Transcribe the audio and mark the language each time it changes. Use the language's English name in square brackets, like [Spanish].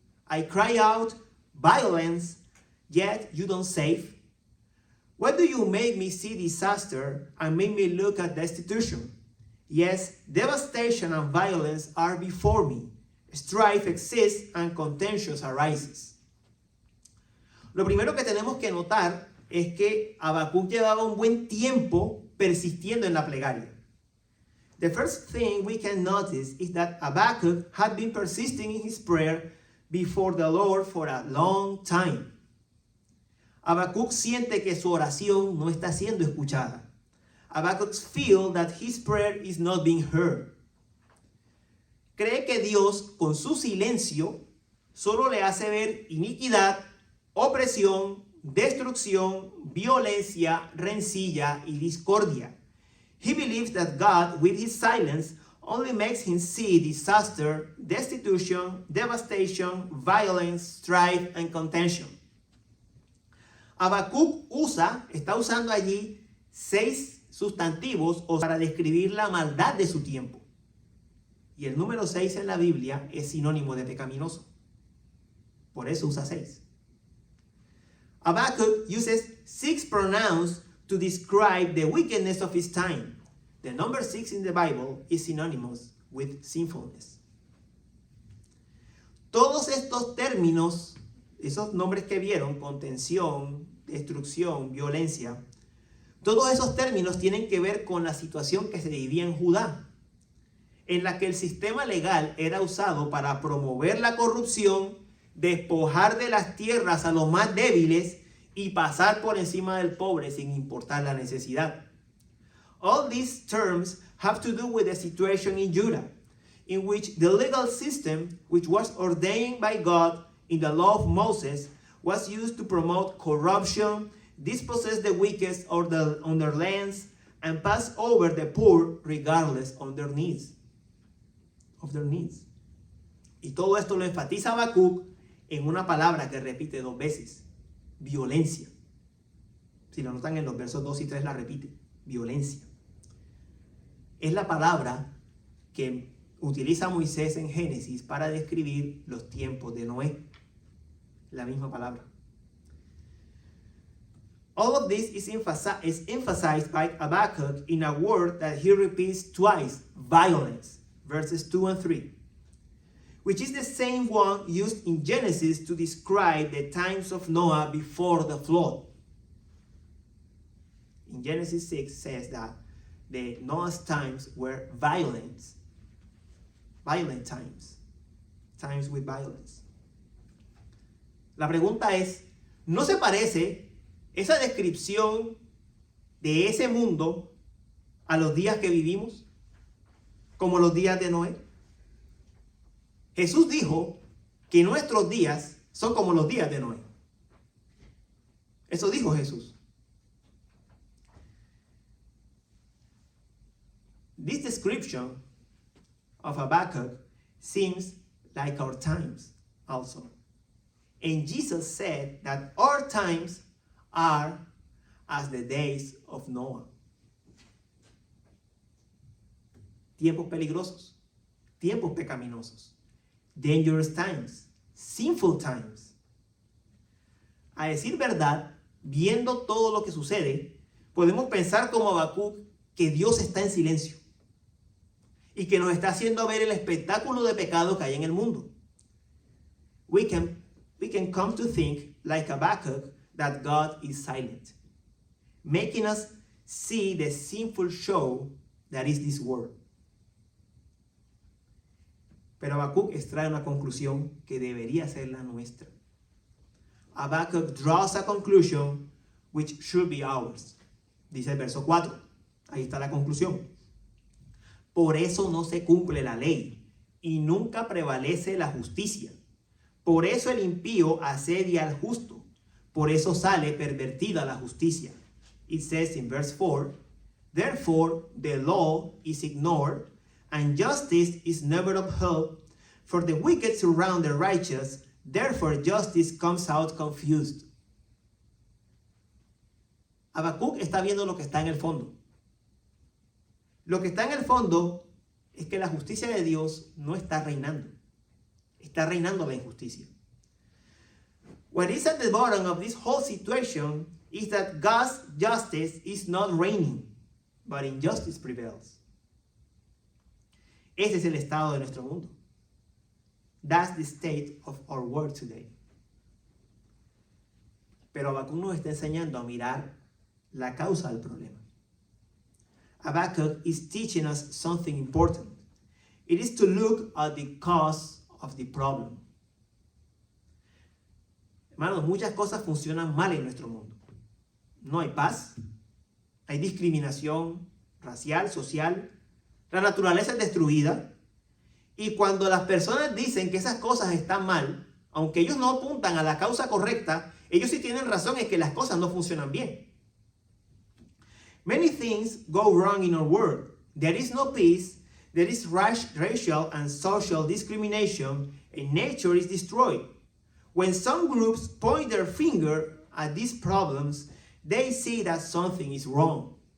[English] I cry out violence, yet you don't save. Why do you make me see disaster and make me look at destitution? Yes, devastation and violence are before me. Strife exists and contention arises. [Spanish] Lo primero que tenemos que notar es que Habacuc llevaba un buen tiempo persistiendo en la plegaria. [English] The first thing we can notice is that Habacuc had been persisting in his prayer before the Lord for a long time. [Spanish] Habacuc siente que su oración no está siendo escuchada. [English] Habacuc feels that his prayer is not being heard. [Spanish] Cree que Dios, con su silencio, solo le hace ver iniquidad, opresión, destrucción, violencia, rencilla y discordia. [English] He believes that God, with his silence, only makes him see disaster, destitution, devastation, violence, strife, and contention. [Spanish] Habacuc está usando allí 6 sustantivos para describir la maldad de su tiempo. Y el número 6 en la Biblia es sinónimo de pecaminoso. Por eso usa 6. [English] Habakkuk uses 6 pronouns to describe the wickedness of his time. The number 6 in the Bible is synonymous with sinfulness. [Spanish] Todos estos términos, esos nombres que vieron, contención, destrucción, violencia, todos esos términos tienen que ver con la situación que se vivía en Judá, en la que el sistema legal era usado para promover la corrupción, despojar de las tierras a los más débiles y pasar por encima del pobre sin importar la necesidad. [English] All these terms have to do with the situation in Judah, in which the legal system, which was ordained by God in the law of Moses, was used to promote corruption, dispossess the wicked on their lands, and pass over the poor regardless of their needs. [Spanish] Y todo esto lo enfatiza Habacuc en una palabra que repite 2 veces: violencia. Si lo notan en los versos 2 y 3 la repite: violencia. Es la palabra que utiliza Moisés en Génesis para describir los tiempos de Noé. La misma palabra. [English] All of this is emphasized by Habakkuk in a word that he repeats twice: violence, verses 2 and 3, which is the same one used in Genesis to describe the times of Noah before the flood. In Genesis 6 says that the Noah's times were violent times with violence. [Spanish] La pregunta es, ¿no se parece esa descripción de ese mundo a los días que vivimos, como los días de Noé? Jesús dijo que nuestros días son como los días de Noé. Eso dijo Jesús. [English] This description of Habakkuk seems like our times also. And Jesus said that our times are as the days of Noah. [Spanish] Tiempos peligrosos, tiempos pecaminosos, [English] dangerous times, sinful times. [Spanish] A decir verdad, viendo todo lo que sucede, podemos pensar como Habacuc que Dios está en silencio y que nos está haciendo ver el espectáculo de pecado que hay en el mundo. [English] We can come to think like Habacuc that God is silent, making us see the sinful show that is this world. [Spanish] Pero Habacuc extrae una conclusión que debería ser la nuestra. [English] Habacuc draws a conclusion which should be ours. [Spanish] Dice el verso 4. Ahí está la conclusión. Por eso no se cumple la ley y nunca prevalece la justicia. Por eso el impío asedia al justo. Por eso sale pervertida la justicia. [English] It says in verse 4, therefore the law is ignored and justice is never upheld. For the wicked surround the righteous, therefore justice comes out confused. [Spanish] Habacuc está viendo lo que está en el fondo. Lo que está en el fondo es que la justicia de Dios no está reinando. Está reinando la injusticia. [English] What is at the bottom of this whole situation is that God's justice is not reigning, but injustice prevails. [Spanish] Ese es el estado de nuestro mundo. [English] That's the state of our world today. [Spanish] Pero Habacuc nos está enseñando a mirar la causa del problema. [English] Habacuc is teaching us something important. It is to look at the cause of the problem. [Spanish] Hermanos, muchas cosas funcionan mal en nuestro mundo. No hay paz, hay discriminación racial, social, la naturaleza es destruida. Y cuando las personas dicen que esas cosas están mal, aunque ellos no apuntan a la causa correcta, ellos sí tienen razón en que las cosas no funcionan bien. [English] Many things go wrong in our world. There is no peace, there is racial and social discrimination, and nature is destroyed. When some groups point their finger at these problems, they see that something is wrong.